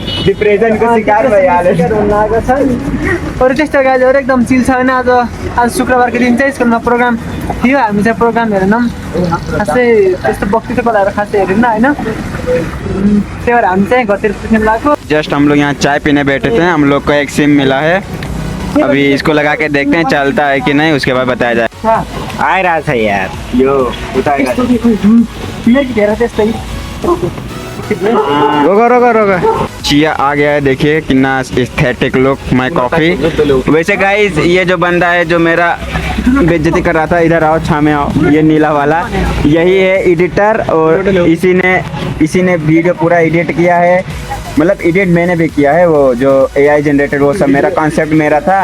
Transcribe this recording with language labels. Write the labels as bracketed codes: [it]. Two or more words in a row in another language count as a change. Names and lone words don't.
[ne] डिप्रेसनको शिकार भइहाल्यो छन्। अरू त्यस्तो गाइजहरू एकदम चिल छ होइन। आज शुक्रबारको दिन चाहिँ स्कुलमा प्रोग्राम थियो, हामी चाहिँ प्रोग्राम हेरेनौँ। खासै त्यस्तो वक्तृत्व बोलाएर खासै हेरेन होइन। त्यही भएर हामी चाहिँ घरतिर सुत्न लाग्यो। [hi] जस्ट हम लोग यहाँ चाय पीने बैठे थे, हम लोग को एक सिम मिला है, अभी इसको लगा के देखते हैं चलता है कि नहीं, उसके बाद बताया जाए। आ रहा था यार यो उतारेगा। रोको चिया आ गया है, देखिए कितना एस्थेटिक लुक [en] my coffee. [hi] वैसे गाइस ये जो बंदा है जो मेरा बेइज्जती कर रहा था, इधर आओ छामे आओ, ये नीला वाला यही है एडिटर, और इसी ने वीडियो पूरा एडिट किया है। मतलब एडिट मैंने भी किया है, वो जो [en] AI generated [hi] वो सब मेरा कॉन्सेप्ट मेरा था।